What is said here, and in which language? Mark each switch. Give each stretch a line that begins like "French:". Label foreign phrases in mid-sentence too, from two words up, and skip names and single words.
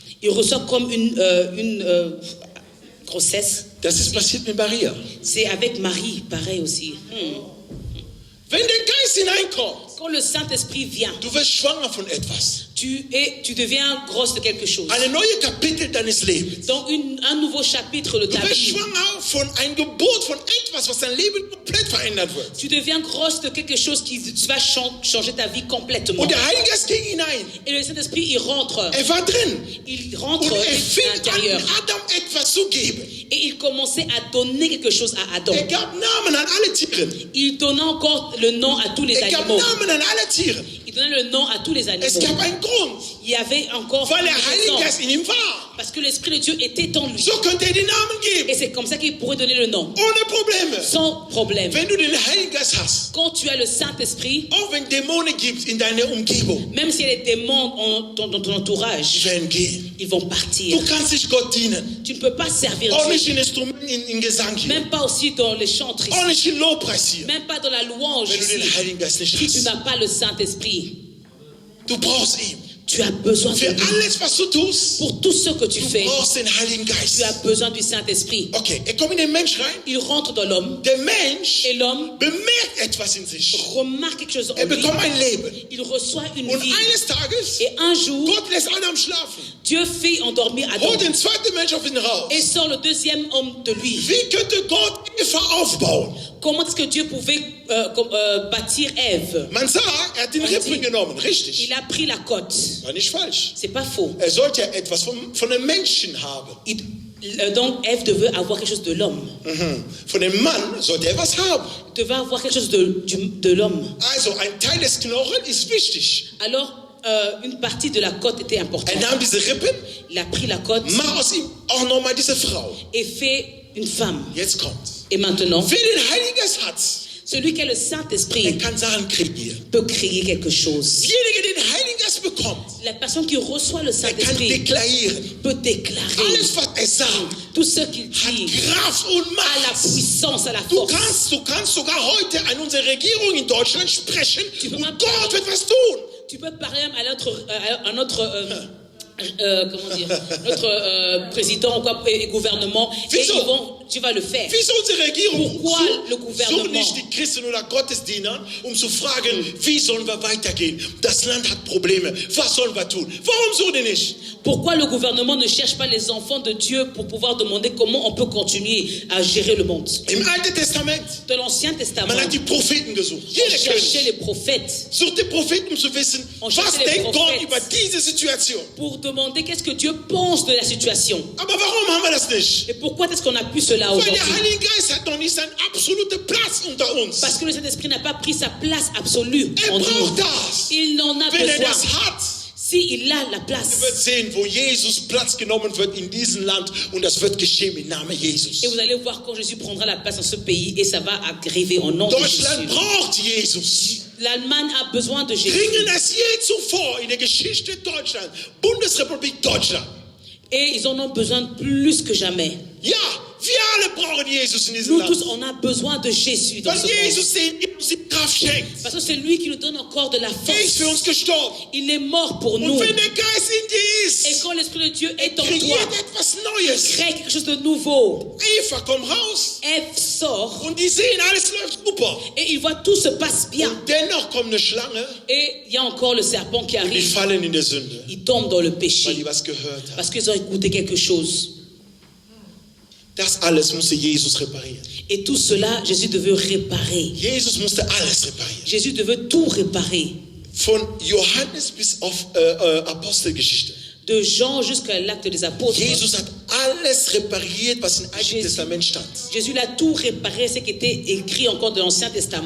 French: il reçoit comme une grossesse.
German: Das ist passiert mit Maria.
French: C'est avec Marie, pareil aussi.
German: Wenn der Geist hineinkommt,
French: Quand le Saint-Esprit vient,
German: du wirst schwanger von etwas.
French: tu deviens grosse de quelque chose.
German: Eine neue Kapitel deines Lebens.
French: Dans un nouveau chapitre de
German: Du
French: ta
German: wirst
French: vie,
German: schwanger von einem Geburt von etwas, was dein Leben komplett verändern wird.
French: tu deviens grosse de quelque chose qui va changer ta vie complètement.
German: Und der Heilige Geist ging hinein.
French: Et le Saint-Esprit, il rentre.
German: Er war drin.
French: Il
German: Und
French: rentre
German: er
French: à
German: fing
French: l'intérieur.
German: an, Adam etwas zu geben.
French: Et il commençait à donner quelque chose à Adam.
German: Er gab Namen an alle Tiere.
French: Il donnait encore le nom à tous les
German: Er gab
French: animaux.
German: Namen an alle Tiere.
French: Il donnait le nom à tous les
German: Es
French: animaux.
German: gab einen Grund,
French: Il y avait encore
German: weil
French: une
German: der Heilige
French: raison.
German: Geist in ihm war.
French: Parce que l'Esprit de Dieu était en lui.
German: So könnte er den Namen geben.
French: Et c'est comme ça qu'il pourrait donner le nom.
German: Ohne Probleme.
French: Sans problème.
German: Wenn du den Heiligen Geist hast,
French: Quand tu as le Saint-Esprit,
German: auch wenn Dämonen gibt in deiner Umgebung,
French: même s'il y a des démons dans ton
German: die
French: entourage,
German: werden gehen.
French: ils vont partir.
German: Du kannst nicht Gott dienen.
French: Tu ne peux pas servir
German: Auch
French: Dieu.
German: nicht in Instrumenten, in Gesang hier.
French: Même pas aussi dans les chants tristes.
German: Auch nicht in Lobpreis hier.
French: Même pas dans la louange
German: Wenn du den
French: ici.
German: Heiligen Geist nicht
French: Si tu
German: hast.
French: n'as pas le Saint-Esprit,
German: Du brauchst ihn.
French: tu as besoin de
German: Für
French: lui.
German: alles, was du tust,
French: Pour tout ce que tu
German: du
French: fais,
German: brauchst den Heiligen
French: tu
German: Geist.
French: as besoin du Saint-Esprit.
German: Okay, er kommt in den Mensch rein.
French: Il rentre dans l'homme
German: Der Mensch
French: et l'homme
German: bemerkt etwas in sich.
French: remarque quelque chose en
German: Er
French: lui.
German: bekommt ein Leben.
French: Il reçoit une
German: Und
French: vie.
German: eines Tages,
French: Et un jour,
German: Gott lässt Adam schlafen.
French: Dieu fait endormir Adam
German: Holt den zweiten Mensch auf ihn raus.
French: et sort le deuxième homme de lui.
German: Wie könnte Gott Eva aufbauen?
French: Comment est-ce que Dieu pouvait bâtir Ève?
German: Man sagt, er hat den Rippen genommen. Richtig.
French: Il a pris la côte.
German: War nicht falsch.
French: C'est pas faux.
German: Er sollte ja etwas von einem Menschen haben.
French: Donc Ève devait avoir quelque chose de l'homme.
German: Von dem Mann sollte er was haben.
French: Devait avoir quelque chose de l'homme.
German: Also ein Teil des Knochen ist wichtig.
French: Alors, une partie de la côte était importante.
German: Er nahm diese Rippen,
French: Il a pris la côte
German: mach aus ihm auch nochmal diese Frau.
French: et fait une femme.
German: Jetzt kommt.
French: Et maintenant,
German: Wer den Heiligen Geist hat,
French: celui qui a le
German: er
French: Saint-Esprit
German: kann Sachen kreieren.
French: peut créer quelque chose.
German: Derjenige, der den Heiligen Geist bekommt,
French: La personne qui reçoit le
German: er kann
French: Saint-Esprit
German: deklarieren.
French: peut déclarer
German: Alles, was er sagt,
French: tout ce qu'il
German: hat
French: dit
German: Kraft und
French: à la
German: Macht.
French: puissance, à la
German: Du
French: force.
German: kannst sogar heute an unsere Regierung in Deutschland sprechen und mal- Gott wird was tun.
French: Tu peux parler même à notre comment dire, notre président ou quoi, et gouvernement, et
German: Wieso?
French: tu vas le faire.
German: Wieso unsere Regierung
French: Pourquoi le
German: sucht
French: gouvernement?
German: nicht die Christen oder Gottesdiener, um zu fragen, wie sollen wir weitergehen? Das Land hat Probleme. Was sollen wir tun? Warum so denn nicht?
French: Pourquoi le gouvernement ne cherche pas les enfants de Dieu pour pouvoir demander comment on peut continuer à gérer le monde?
German: Im Alten Testament,
French: Dans l'Ancien Testament,
German: man hat die Propheten gesucht.
French: on
German: Jeder
French: cherchait les
German: König
French: prophètes
German: sucht den Propheten, um zu wissen,
French: On
German: was
French: cherchait les
German: denkt Gott
French: Prophètes.
German: über diese Situation.
French: pour demander qu'est-ce que Dieu pense de la situation.
German: Aber warum haben wir das nicht?
French: Et pourquoi est-ce qu'on a pu cela
German: Weil
French: aujourd'hui?
German: der Heilige Geist hat noch nicht seinen absoluten Platz unter uns.
French: Parce que le Saint-Esprit n'a pas pris sa place absolue
German: Er
French: en nous.
German: braucht das.
French: Il n'en a
German: Wenn er das
French: besoin.
German: hat,
French: S'il a la
German: ihr
French: place.
German: werdet sehen, wo Jesus Platz genommen wird in diesem Land und das wird geschehen im Namen Jesus.
French: Et vous allez voir quand Jésus prendra la place dans ce pays et ça va arriver au nom de
German: Deutschland
French: Jésus.
German: braucht Jesus.
French: L'Allemagne a besoin de Jésus.
German: Dringend als je zuvor in der Geschichte Deutschlands, Bundesrepublik Deutschland.
French: Et ils en ont besoin plus que jamais.
German: Ja, wir alle brauchen Jesus in diesem
French: Nous
German: Land.
French: tous, on a besoin de Jésus dans
German: Weil
French: ce monde.
German: Jesus uns die Kraft schenkt.
French: Parce que c'est lui qui nous donne encore de la
German: Er ist für
French: force.
German: uns gestorben.
French: Il est mort pour nous.
German: Und wenn der Geist in dir
French: Et
German: ist,
French: quand l'Esprit de Dieu est en toi,
German: kreiert etwas Neues.
French: crée quelque chose de nouveau.
German: Eva kommt raus
French: Ève sort
German: und die sehen, alles läuft super.
French: et il voit tout se passe bien.
German: Und dennoch kommt eine Schlange
French: Et il y a encore le serpent qui
German: und die
French: arrive.
German: fallen in der Sünde,
French: Ils tombent dans le
German: weil
French: péché
German: die was gehört haben.
French: parce qu'ils ont écouté quelque chose.
German: Das alles musste Jesus reparieren.
French: Et tout cela, Jésus devait réparer.
German: Jesus musste alles reparieren.
French: Jésus devait tout réparer.
German: Von Johannes bis auf Apostelgeschichte.
French: De Jean jusqu'à l'acte des apôtres.
German: Jesus hat alles repariert, was im Alten Testament stand.
French: Jésus l'a tout réparé, ce qui était écrit encore de l'Ancien Testament.